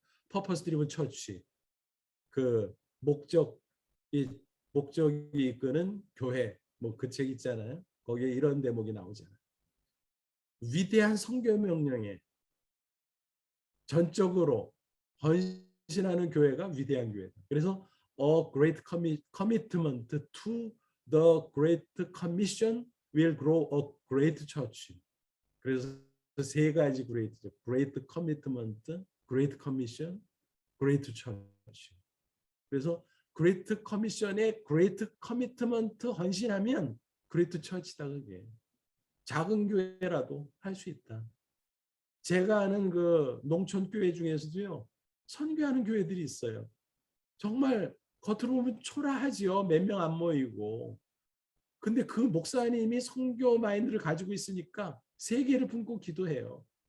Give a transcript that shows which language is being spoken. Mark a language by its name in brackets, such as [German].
[Korean] 퍼포스 드리븐 처치, 그 목적이 목적이 이끄는 교회, 뭐 그 책 있잖아요. 거기에 이런 대목이 나오잖아요. 위대한 선교 명령에 전적으로 헌신하는 교회가 위대한 교회다. 그래서 [English] a great commitment to the great commission will grow a great church. [Korean] 그래서 세 가지 great죠. [English] great commitment, great commission, great church. [Korean] 그래서 [English] great commission [Korean] 에 [English] great commitment [Korean] 헌신하면 [English] great church [Korean] 다. 그게 작은 교회라도 할 수 있다. 제가 아는 그 농촌 교회 중에서도요, 선교하는 교회들이 있어요. 정말 겉으로 보면 초라하지요. 몇 명 안 모이고. 근데 그 목사님이 선교 마인드를 가지고 있으니까 세계를 품고 기도해요.